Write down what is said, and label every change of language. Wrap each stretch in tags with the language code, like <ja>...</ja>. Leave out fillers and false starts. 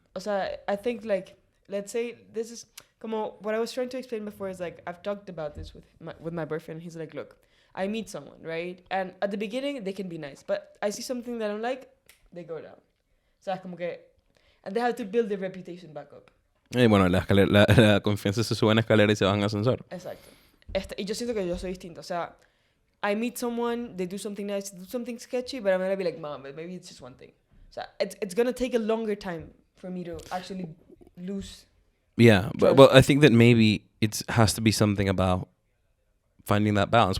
<en>So I think like, let's say this is, come on, what I was trying to explain before is like, I've talked about this with my boyfriend. He's like, look, I meet someone, right? And at the beginning, they can be nice, but I see something that I don't like, they go down. So</en> <es>como que,</es> <en>and they have to build their reputation back up.</en> <es>Y bueno, la confianza se sube en escalera y se baja en ascensor. Exacto. Y yo siento que yo soy distinto. O sea,</es> <en>I meet someone, they do something nice, do something sketchy, but I'm going to be like, mom, but maybe it's just one thing. So it's going to take a longer time for me to actually lose. Yeah, but I think that maybe it has to be something about finding that balance.</en>